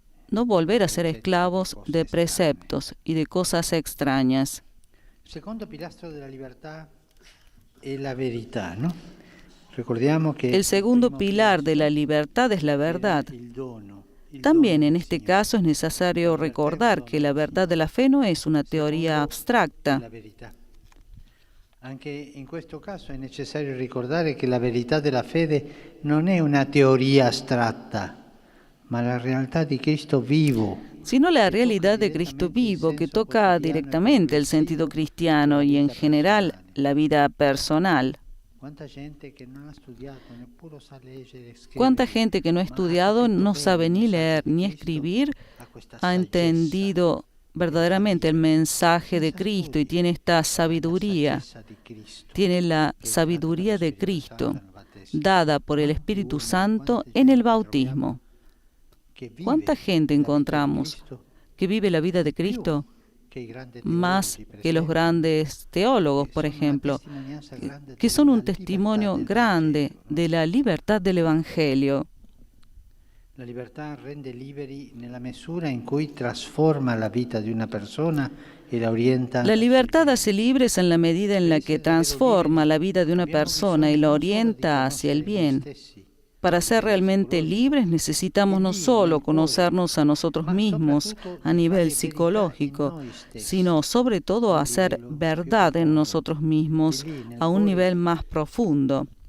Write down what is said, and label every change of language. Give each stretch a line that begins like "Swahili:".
Spanish: No volver a ser esclavos de preceptos y de cosas extrañas.
Italian: Il secondo pilastro della libertà è la verità, no? Ricordiamo che
Spanish: El segundo pilar de la libertad es la verdad.
Italian: il dono.
Spanish: También en este caso es necesario recordar que la verdad de la fe no es una teoría abstracta.
Italian: La verità. Anche in questo caso è necessario ricordare che la verità della fede non è una teoria astratta, ma la realtà di Cristo vivo.
Spanish: Sino la realidad de Cristo vivo, que toca directamente el sentido cristiano y en general la vida personal.
Italian: Quanta gente che non ha studiato, neppure sa leggere e scrivere,
Spanish: ¿Cuánta gente que no ha estudiado, no sabe ni leer ni escribir, ha entendido verdaderamente el mensaje de Cristo y tiene esta sabiduría? Tiene la sabiduría de Cristo, dada por el Espíritu Santo en el bautismo. ¿Cuánta gente encontramos que vive la vida de Cristo más que los grandes teólogos, por ejemplo, que son un testimonio grande de la libertad del Evangelio.
Italian: La libertà rende liberi nella misura in cui trasforma la vita di una persona e la orienta.
Spanish: La libertad hace libres en la medida en la que transforma la vida de una persona y la orienta hacia el bien. Para ser realmente libres necesitamos no solo conocernos a nosotros mismos a nivel psicológico, sino sobre todo hacer verdad en nosotros mismos a un nivel más profundo.